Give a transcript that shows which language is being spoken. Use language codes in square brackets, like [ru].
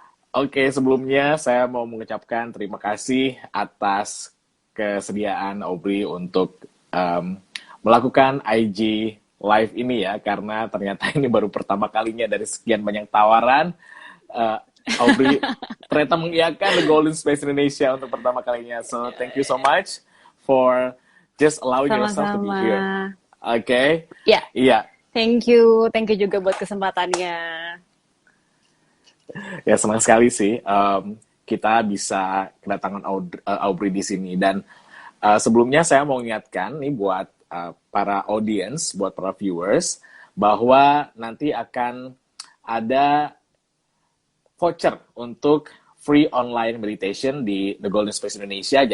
[id] Oke, sebelumnya saya mau mengucapkan terima kasih atas kesediaan Aubrey untuk melakukan IG live ini ya, karena ternyata ini baru pertama kalinya dari sekian banyak tawaran. eh, Aubrey ternyata mengiyakan The Golden Space Indonesia untuk pertama kalinya. [en] So, thank you so much for just allowing yourself to be [id] Sama-sama. [en] here. Oke, [id] Ya, iya. [en] thank you [id] juga buat kesempatannya. Ya senang sekali sih kita bisa kedatangan Aubrey di sini dan sebelumnya saya mau ingatkan nih buat para audience, buat para viewers bahwa nanti akan ada voucher untuk free online meditation di The Golden Space Indonesia.